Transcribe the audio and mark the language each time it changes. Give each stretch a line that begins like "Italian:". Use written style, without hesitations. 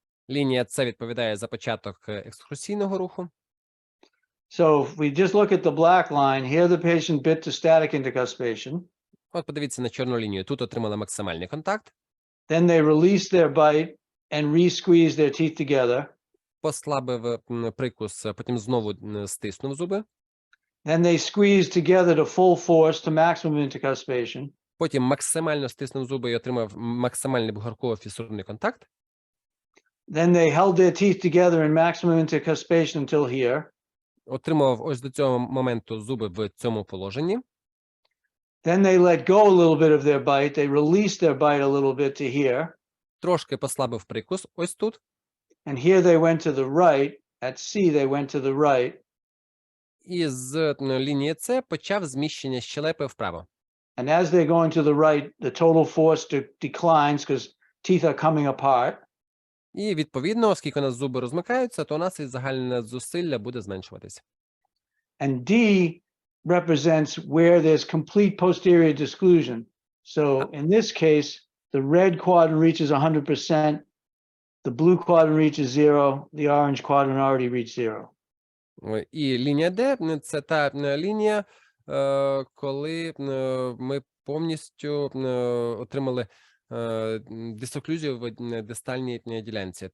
Ukrainian: Лінія С відповідає за початок екскурсійного руху.
English: So if we just look at the black line, here the patient bit to static intercuspation.
Ukrainian: От подивіться на чорну лінію. Тут отримали максимальний контакт.
English: Then they release their bite and re-squeeze their teeth together.
Ukrainian: Послабив прикус, потім знову стиснув зуби.
English: Then they squeeze together to full force to maximum intercuspation.
Ukrainian: Потім максимально стиснув зуби і отримав максимальний багроковий фісурний контакт.
English: Then they held their teeth together in maximum intercuspation until here.
Ukrainian: Отримав ось до цього моменту зуби в цьому положенні.
English: Then they let go a little bit of their bite. They release their bite a little bit to here.
Ukrainian: Трошки послабив прикус ось тут.
English: And here they went to the right. At C they went to the right.
Ukrainian: І з лінії С почав зміщення щелепи вправо.
English: And as they're going to the right, the total force declines because teeth are coming apart.
Ukrainian: І відповідно, оскільки у нас зуби розмикаються, то у нас і загальне зусилля буде зменшуватися.
English: And D represents where there's complete posterior disclusion. So in this case, the red quadrant reaches 100%, the blue quadrant reaches 0, the orange quadrant already reached 0.
Ukrainian: І лінія Д – це та лінія, коли ми повністю отримали дисоклюзію в дистальній ділянці.